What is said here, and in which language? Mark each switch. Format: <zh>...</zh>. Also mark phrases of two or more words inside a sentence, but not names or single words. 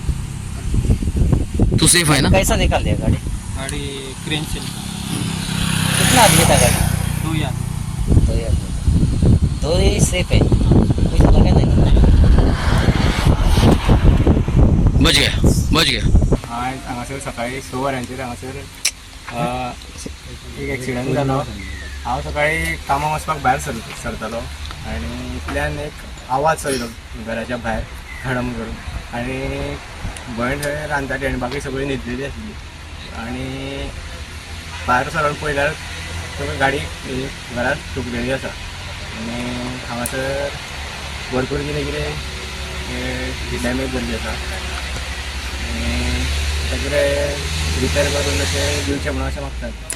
<hi>तू सेफ है ना? कैसा निकाल दिया गाड़ी? गाड़ी क्रेन से कितना आदमी था गाड़ी? 2 यार दो ही आदमी. दो ही सेफ है, कुछ लगा नहीं. बच गया.</hi> <kok>आज हांगासर सकाळी 6 वरांचेर हांगासर एक एक्सिडंट जालो. हांव सकाळी कामाक वचपाक भायर सरतालो आनी इतल्यान एक आवाज येयलो घराच्या भायर धडम करून आनी भयण थंय रांदताली आनी बाकी सगळी न्हिदलेली आसली आनी भायर सरून पळयल्यार सगळी गाडी घरांत ठुकलेली आसा आनी हांगासर भरपूर कितें कितें डॅमेज जाल्ली आसा आनी सगळे रिपेर करून अशें दिवचें म्हणून अशें मागतात.</kok>